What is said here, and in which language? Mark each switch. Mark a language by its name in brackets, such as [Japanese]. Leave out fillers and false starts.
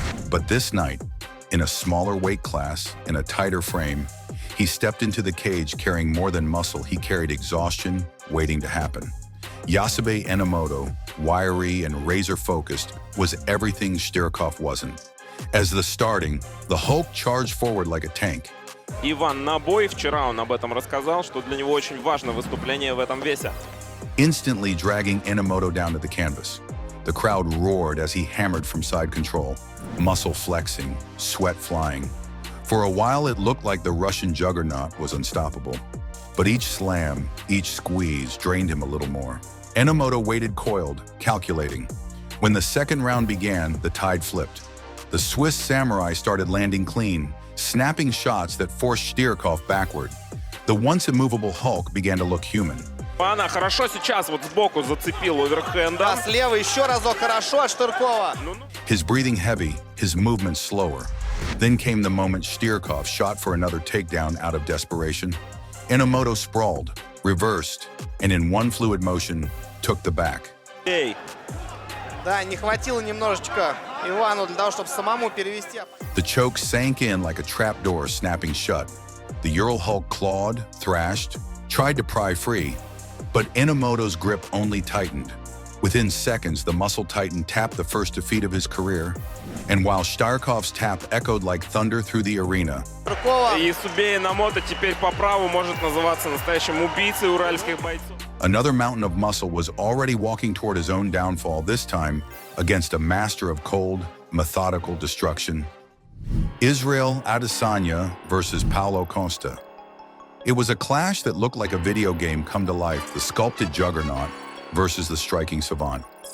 [English] But this night, in a smaller weight class, in a tighter frame, he stepped into the cage carrying more than muscle. He carried exhaustion waiting to happen. Yasube Enomoto, wiry and razor-focused, was everything Shtirkov wasn't. As the starting, the Hulk charged forward like a tank. [Russian] Иван на бой, вчера он об этом рассказал, что для него очень важно выступление в этом весе. [English] Instantly dragging Enomoto down to the canvas. The crowd roared as he hammered from side control, muscle flexing, sweat flying. For a while, it looked like the Russian juggernaut was unstoppable. But each slam, each squeeze drained him a little more. Enomoto waited coiled, calculating. When the second round began, the tide flipped. The Swiss samurai started landing clean, snapping shots that forced Stierkov backward. The once immovable Hulk began to look human. [Russian] Она хорошо сейчас вот сбоку зацепил оверхендом. А слева еще разок хорошо от Штыркова. [English] His breathing heavy, his movements slower. Then came the moment Stierkov shot for another takedown out of desperation. Enomoto sprawled, reversed, and in one fluid motion, took the back. Эй, [Russian] Да, не хватило немножечко Ивану для того, чтобы самому перевести. [English] The choke sank in like a trapdoor snapping shut. The Ural Hulk clawed, thrashed, tried to pry free, but Enomoto's grip only tightened. Within seconds, the muscle titan tapped the first defeat of his career, and while Stierkov's tap echoed like thunder through the arena, [Russian] и Субей Эномото теперь по праву может называться настоящим убийцей уральских бойцов. [English] another mountain of muscle was already walking toward his own downfall, this time against a master of cold, methodical destruction. Israel Adesanya versus Paulo Costa. It was a clash that looked like a video game come to life, the sculpted juggernaut versus the striking savant.